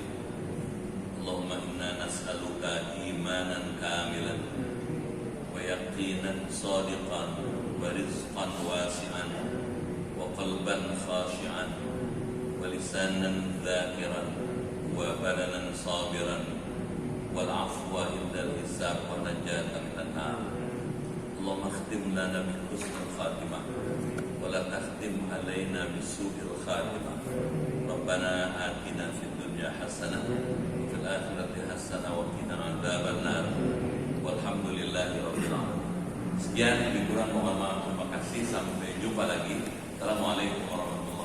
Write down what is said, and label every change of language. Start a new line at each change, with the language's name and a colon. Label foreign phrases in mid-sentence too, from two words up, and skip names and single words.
Arabic: اللهم إنا نسألك إيمانا كاملا ويقينا صادقا ورزقا واسعا وقلبا خاشعا ولسانا ذاكرا وبدنا صابرا والعفو عند الحساب ونجاة من النار. اللهم اختم لنا بحسن الخاتمة ولا تختم علينا بسوء الخاتمة. ربنا آتنا في الدنيا حسنة وفي الآخرة حسنة وقنا عذاب النار. والحمد لله رب العالمين.
Indonesian: Sekian, lebih kurang mohon maaf, terima kasih, sampai jumpa lagi.
Arabic: السلام عليكم ورحمة الله وبركاته.